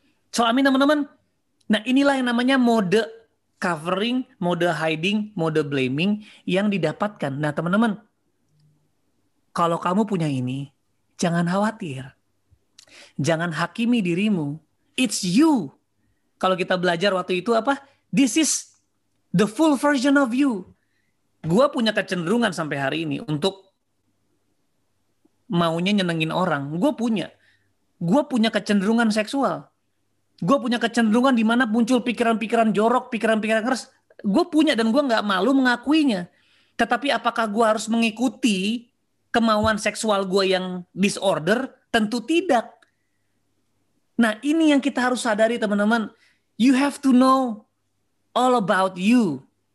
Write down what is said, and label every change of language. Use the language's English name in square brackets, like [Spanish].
[Indonesian] So, amin teman-teman. Nah, inilah yang namanya [English] mode covering, mode hiding, mode blaming [Indonesian] yang didapatkan. Nah teman-teman, kalau kamu punya ini, jangan khawatir. Jangan hakimi dirimu. [English] It's you. [Indonesian] Kalau kita belajar waktu itu apa? [English] This is the full version of you. [Indonesian] Gua punya kecenderungan sampai hari ini untuk maunya nyenengin orang. Gue punya kecenderungan seksual. Gue punya kecenderungan di mana muncul pikiran-pikiran jorok, pikiran-pikiran keras. Gue punya dan gue nggak malu mengakuinya. Tetapi apakah gue harus mengikuti kemauan seksual gue yang disorder? Tentu tidak. Nah, ini yang kita harus sadari teman-teman. [English] You have to know all about you.